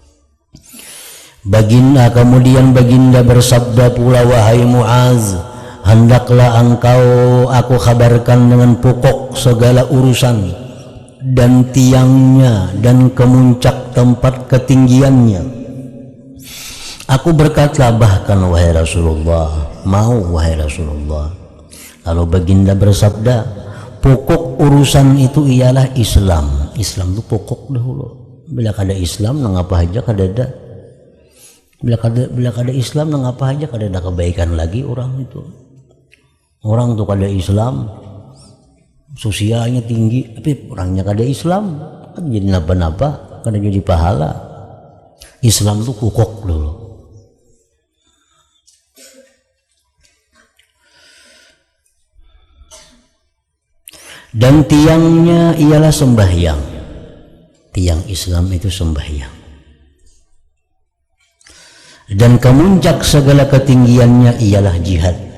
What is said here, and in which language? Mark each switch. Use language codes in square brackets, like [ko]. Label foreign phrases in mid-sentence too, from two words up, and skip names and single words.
[id] Kemudian baginda bersabda pula, wahai Muaz, hendaklah aku kabarkan dengan pokok segala urusan dan tiangnya dan kemuncak tempat ketinggiannya. Aku berkata, bahkan wahai Rasulullah, mau wahai Rasulullah. Lalu baginda bersabda, pokok urusan itu ialah Islam. Islam itu pokok dahulu. [bjn] Bila kada Islam, nang apa aja kada ada. Bila kada Islam, nang apa aja kada ada kebaikan lagi orang itu. Orang tuh kada Islam, sosialnya tinggi, tapi orangnya kada Islam, kan jadi napa-napa, kada jadi pahala. [id] Islam itu pokok dulu. Dan tiangnya ialah sembahyang. Tiang Islam itu sembahyang. Dan kemuncak segala ketinggiannya ialah jihad.